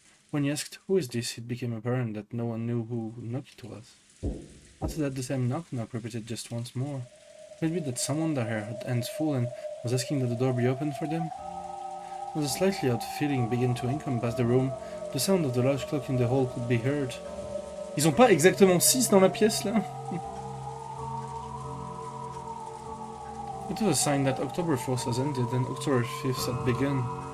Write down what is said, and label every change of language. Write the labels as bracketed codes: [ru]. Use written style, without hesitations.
[en] When he asked who is this, it became apparent that no one knew who knocked it was. After that, the same knock-knock repeated just once more. Could it be that someone there had hands full and was asking that the door be opened for them? As a slightly odd feeling began to encompass the room, the sound of the large clock in the hall could be heard. [fr] Ils ont pas exactement 6 dans la pièce là? [en] It was a sign that October 4th has ended and October 5th had begun.